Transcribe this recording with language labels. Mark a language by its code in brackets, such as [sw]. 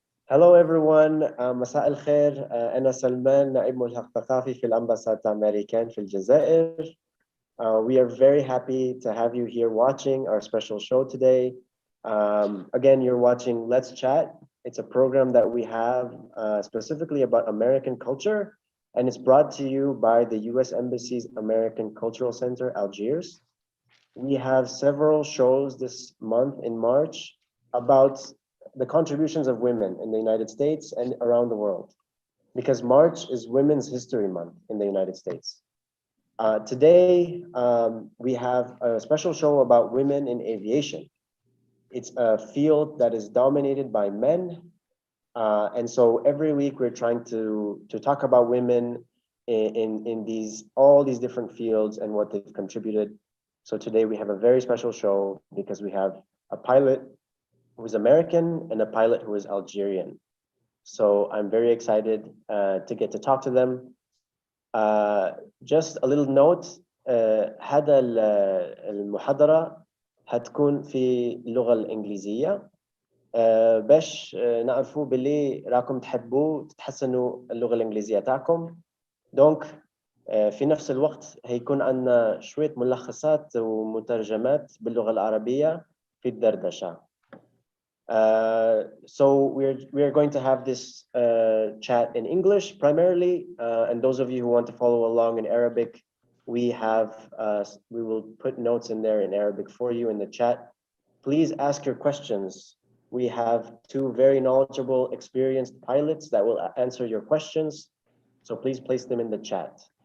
[en] Hello everyone, [ar] مساء الخير. أنا سلمان نائب ملحق ثقافي في الأمباسات الأمريكان في الجزائر. [en] We are very happy to have you here watching our special show today. Again, you're watching Let's Chat. It's a program that we have specifically about American culture, and it's brought to you by the U.S. Embassy's American Cultural Center, Algiers. We have several shows this month in March about the contributions of women in the United States and around the world, because March is Women's History Month in the United States. Today, we have a special show about women in aviation. It's a field that is dominated by men. And so every week we're trying to talk about women in all these different fields and what they've contributed. So today we have a very special show because we have a pilot who is American and a pilot who is Algerian. So I'm very excited to get to talk to them. Just a little note, [ar] هذا المحاضرة هتكون في اللغة الإنجليزية باش نعرفوا باللي راكم تحبوا تتحسنوا اللغة الإنجليزية تاعكم. دونك في نفس الوقت هيكون عندنا شوية ملخصات ومترجمات باللغة العربية في الدردشة. [en] So we are going to have this chat in English primarily, and those of you who want to follow along in Arabic, we will put notes in there in Arabic for you in the chat. Please ask your questions. We have two very knowledgeable, experienced pilots that will answer your questions, so please place them in the chat.